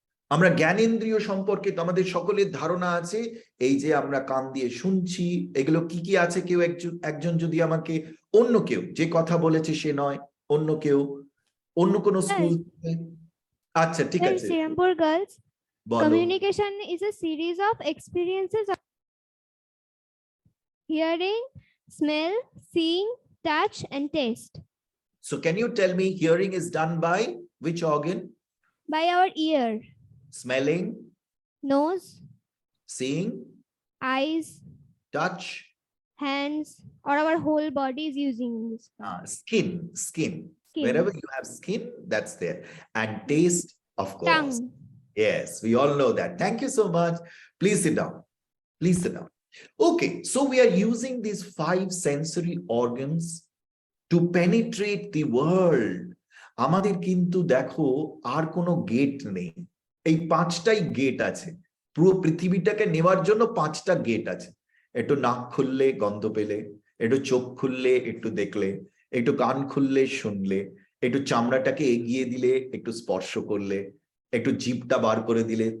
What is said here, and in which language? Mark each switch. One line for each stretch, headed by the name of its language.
Bangla: আমরা জ্ঞানেন্দ্রিয় সম্পর্কে তো আমাদের সকলের ধারণা আছে, এই যে আমরা কান দিয়ে শুনছি, এগুলো কি কি আছে, কেউ একজন যদি আমাকে, অন্য কেউ যে কথা বলেছে সে নয়, অন্য কেউ, অন্য কোন স্কুল, আচ্ছা ঠিক আছে
English: Sirampur girls,
Bangla: বলো।
English: communication is a series of experiences of hearing, smell, seeing, touch, and taste. So can you tell me, hearing is done by which organ? By our ear, Smelling, nose, seeing, eyes, touch, hands, or our whole body is using this. skin. Skin. Wherever you have skin, that's there. And taste, of course. Tongue. Yes, we all know that. Thank you so much. Please sit down. Please sit down. Okay, so we are using these 5 sensory organs to penetrate the world.
Bangla: আমাদের কিন্তু দেখো আর কোনো gate নেই, এই 5টাই gate আছে। পুরো পৃথিবীটাকে নেওয়ার জন্য 5টা গেট আছে। একটু নাক খুললে গন্ধ পেলে, একটু চোখ খুললে একটু দেখলে, একটু কান খুললে শুনলে, একটু চামড়াটাকে এগিয়ে দিলে একটু স্পর্শ করলে, একটু জিভটা বার করে দিলে।